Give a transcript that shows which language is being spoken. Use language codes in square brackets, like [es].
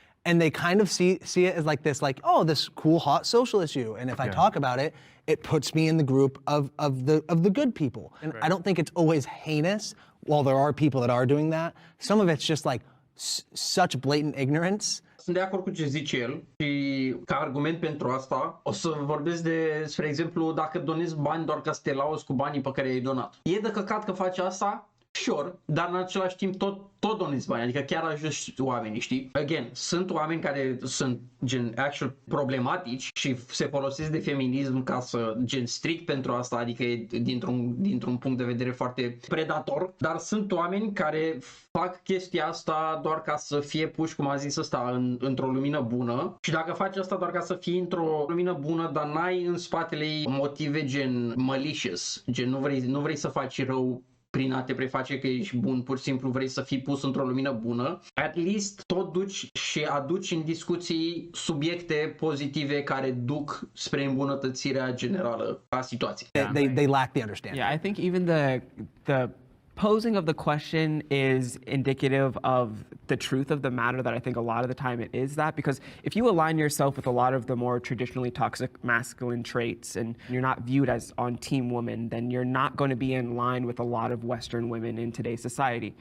[en] And they kind of see it as this this cool hot social issue. And if I talk about it, it puts me in the group of the good people. And I don't think it's always heinous, while there are people that are doing that. Some of it's just such blatant ignorance. [ro] Sunt de acord cu ce zice el și ca argument pentru asta o să vorbesc spre exemplu, dacă donezi bani doar ca să te lauzi cu banii pe care i-ai donat. E de căcat că faci asta? Sure, dar în același timp tot donezi bani, adică chiar ajuți oamenii, știi? Again, sunt oameni care sunt actual problematici și se folosesc de feminism ca să strict pentru asta, adică dintr-un punct de vedere foarte predator, dar sunt oameni care fac chestia asta doar ca să fie puși, cum a zis ăsta, într-o lumină bună și dacă faci asta doar ca să fii într-o lumină bună, dar n-ai în spatele ei motive gen malicious, gen nu vrei să faci rău prin a te preface că ești bun, pur și simplu vrei să fii pus într-o lumină bună, [en] at least [ro] tot duci și aduci în discuții subiecte pozitive care duc spre îmbunătățirea generală a situației. [en] They lack the understanding. Yeah, I think even the posing of the question is indicative of the truth of the matter, that I think a lot of the time it is that, because if you align yourself with a lot of the more traditionally toxic masculine traits and you're not viewed as on team woman, then you're not going to be in line with a lot of Western women in today's society.